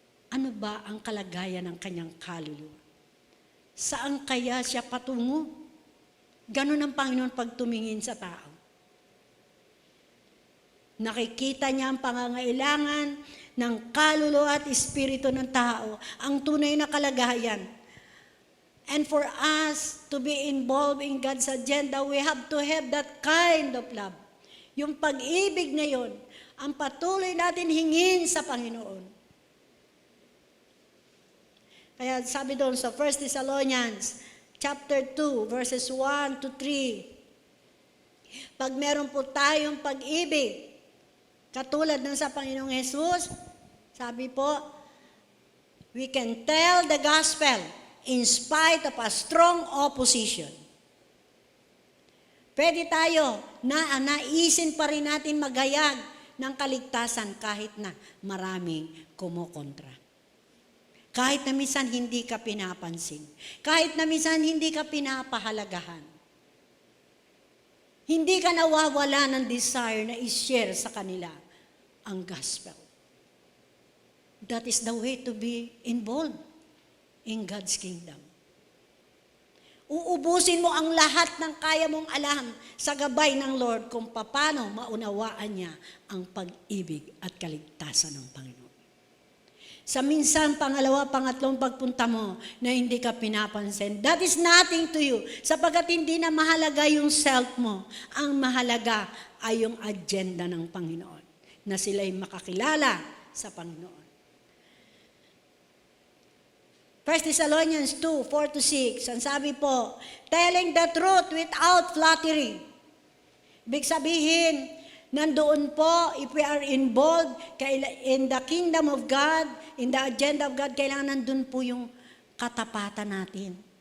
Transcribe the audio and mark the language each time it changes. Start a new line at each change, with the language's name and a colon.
Filipino: Ano ba ang kalagayan ng kanyang kaluluwa? Saan kaya siya patungo? Ganon ang Panginoon pag tumingin sa tao. Nakikita niya ang pangangailangan ng kaluluwa at espiritu ng tao, ang tunay na kalagayan.
English: And for us to be involved in God's agenda, we have to have that kind of love.
Filipino: Yung pag-ibig na yun, ang patuloy natin hingin sa Panginoon. Kaya sabi doon sa 1 Thessalonians chapter 2, verses 1 to 3, pag meron po tayong pag-ibig, katulad ng sa Panginoong Jesus, sabi po,
English: we can tell the gospel in spite of a strong opposition.
Filipino: Pwede tayo na naisin pa rin natin magayag ng kaligtasan kahit na maraming kumukontra. Kahit na minsan hindi ka pinapansin. Kahit na minsan hindi ka pinapahalagahan. Hindi ka nawawala ng desire na i-share sa kanila ang gospel.
English: That is the way to be involved in God's kingdom.
Filipino: Uubusin mo ang lahat ng kaya mong alam sa gabay ng Lord kung paano maunawaan niya ang pag-ibig at kaligtasan ng Panginoon. Sa minsan, pangalawa, pangatlong pagpunta mo na hindi ka pinapansin.
English: That is nothing to you.
Filipino: Sapagkat hindi na mahalaga yung self mo. Ang mahalaga ay yung agenda ng Panginoon. Na sila'y makakilala sa Panginoon.
English: 1 Thessalonians 2, 4-6.
Filipino: Ang sabi po,
English: telling the truth without flattery.
Filipino: Ibig sabihin, nandoon po,
English: if we are involved in the kingdom of God, in the agenda of God,
Filipino: kailangan nandun po yung katapatan natin.